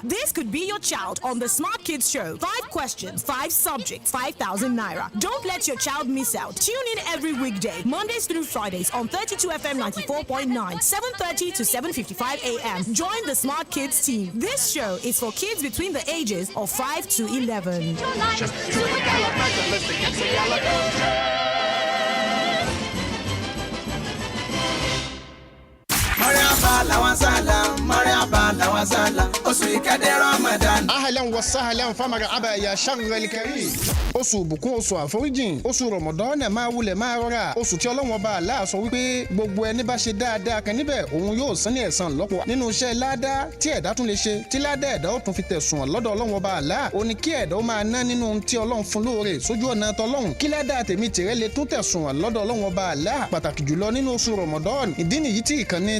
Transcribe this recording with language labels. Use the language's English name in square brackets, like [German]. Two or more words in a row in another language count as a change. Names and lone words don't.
[English] This could be your child on the Smart Kids Show. 5 questions, 5 subjects, 5,000 naira. Don't let your child miss out. Tune in every weekday, Mondays through Fridays on 32 FM 94.9, 7:30 to 7:55 a.m. Join the Smart Kids team. This show is for kids between the ages of 5 to 11. [Arabic] أهلا وسهلا فمرحبا يا شهر الكريم. [Yoruba] Oṣù bùkún oṣù àforíjìn oṣù Ramadan máa wulẹ̀ máa rọra oṣù tí Ọlọ́run Ọba Allah sọ wípé gbogbo ẹni bá ṣe dáadáa kan níbẹ̀ òun yóò san ní ẹ̀san lọ́pọ̀ nínú iṣẹ́ ládá tí ẹ̀dá tún lè ṣe tí ládá ẹ̀dá ó tún fi tẹ̀sùn lọ́dọ̀ Ọlọ́run Ọba Allah ó ní kí ẹ̀dá ó máa ná nínú tí Ọlọ́run fún lóore sójú ọ̀nà tọlọ́run kí ládá tèmi tìrẹ lè tún tẹ̀sùn lọ́dọ̀ Ọlọ́run Ọba Allah pàtàkì jùlọ nínú oṣù Ramadan ìdí nìyí tí ìkànnì